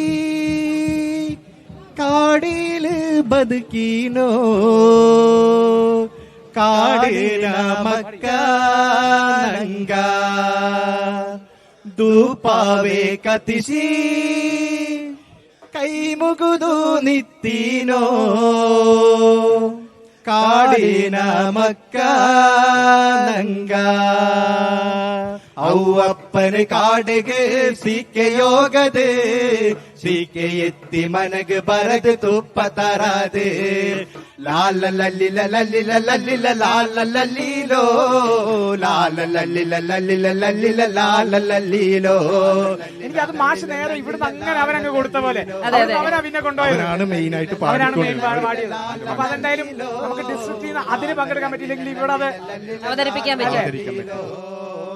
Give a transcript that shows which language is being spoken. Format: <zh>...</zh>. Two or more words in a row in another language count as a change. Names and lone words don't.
<kn>ಕಾಡಿಲ್ ಬದುಕೀನೋ ಕಾಡಿನ ಮಕ್ಕ ನಂಗ ದೂಪಾವೆ ಕತಿಸಿ ಕೈ ಮುಗುದು ನಿತ್ತೀನೋ ಕಾಡಿನ ಮಕ್ಕ ನಂಗ ಅವ್ವಪ್ಪನ ಕಾಡಿಗೆ ಸೀಕೆ ಯೋಗದೆ ಸೀಕೆ ಎತ್ತಿ ಮನಗೆ ಬರದು ತುಪ್ಪ ತರದೆ ಲಾಲ ಲಲ್ಲಿಲ ಲಲ್ಲಿಲ ಲಲ್ಲಿಲ ಲಾಲ ಲಲ್ಲೀಲೋ ಲಾಲ ಲಲ್ಲಿಲ ಲಲ್ಲಿಲ ലല്ലില ലാല ലല്ലീലോ.</kn> <ml>എനിക്കത് മാഷ് നേരെ ഇവിടുന്ന് അങ്ങനെ അവനങ്ങ് കൊടുത്ത പോലെ അവനാ പിന്നെ കൊണ്ടുപോയതാണ് മെയിൻ ആയിട്ട് പാടിയത്. അപ്പൊ അതെന്തായാലും നമുക്ക് ഡിസ്ട്രിക്റ്റിൽ നിന്ന് അതിന് പങ്കെടുക്കാൻ പറ്റിയില്ലെങ്കിൽ ഇവിടെ അത് അവതരിപ്പിക്കാൻ പറ്റും.</ml>